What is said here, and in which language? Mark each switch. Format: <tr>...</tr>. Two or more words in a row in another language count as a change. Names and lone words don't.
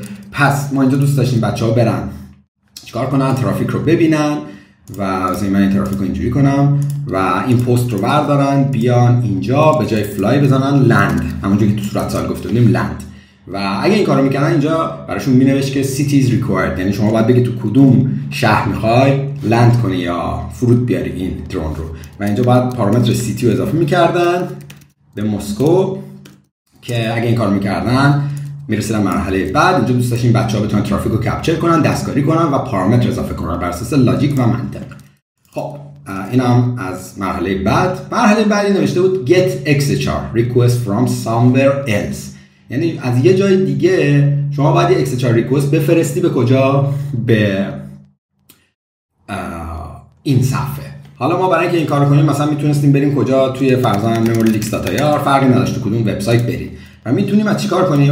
<fa>پس ما اینجا دوست داشتیم بچه‌ها برن چیکار کنن؟ ترافیک رو ببینن و از من این ترافیک رو اینجوری کنم و این پست رو بردارن بیان اینجا به جای فلای بزنن لند، همونجوری که تو صورت سوال گفته بودیم لند. و اگه این کارو میکنن اینجا براشون مینوشت که</fa> <en>cities required،</en> <fa>یعنی شما باید بگی تو کدوم شهر میخوای لند کنی یا فرود بیاری این درون رو. و اینجا باید پارامتر سیتی رو اضافه میکردن به مسکو که اگه این کارو میکردن میرسیدن مرحله بعد. اینجا دوست داشتیم بچه‌ها بتونن ترافیک رو کپچر کنن، دستکاری کنن و پارامتر اضافه کنن بر اساس لاجیک و منطق. خب این هم از مرحله بعد. مرحله بعدی نوشته بود</fa> <en>get XHR request from somewhere else،</en> <fa>یعنی از یه جای دیگه شما باید یه</fa> <en>XHR request</en> <fa>بفرستی به کجا؟ به این صفحه. حالا ما برای اینکه این کارو کنیم مثلا میتونستیم بریم کجا؟ توی فرضاً مموری لیکس داتا یار، فرقی نداشت تو کدوم وبسایت بریم و میتونیم از چیکار کنیم؟</fa>